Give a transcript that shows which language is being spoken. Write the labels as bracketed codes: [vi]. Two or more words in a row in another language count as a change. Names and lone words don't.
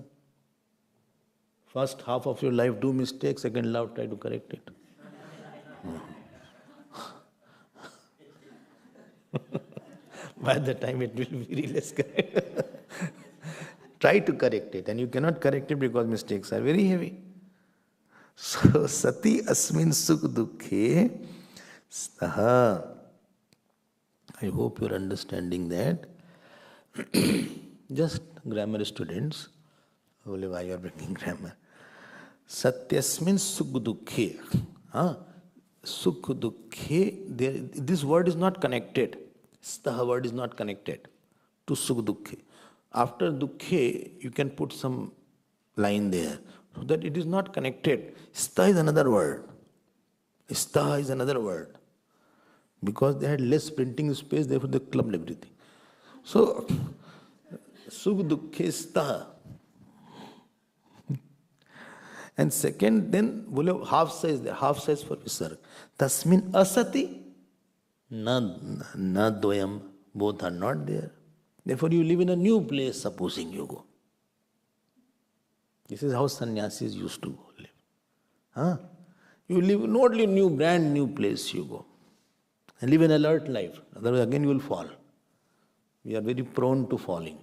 [en] First half of your life do mistakes, second half try to correct it. By the time it will be realized correct. Try to correct it, and you cannot correct it because mistakes are very heavy. [sa] So sati asmin sukh dukhe staha. [en] I hope you are understanding that. Just grammar students, why you are bringing grammar? [sa] Satyasmin sukh dukhe. Sukh dukhe, [en] this word is not connected. Staha word is not connected to [sa] sukh dukhe. [en] After dukhe, you can put some line there, so that it is not connected. Staha is another word. Staha is another word. Because they had less printing space, therefore they clubbed everything. [sa] So, sukh dukhe staha. [en] And second, then, half size there, half size for visarga. [sa] Tasmin asati na dvayam. [en] Both are not there. Therefore, you live in a new place, supposing you go. This is how sannyasis used to live. Huh? You live not in new, brand new place you go. And live an alert life. Otherwise again you will fall. We are very prone to falling.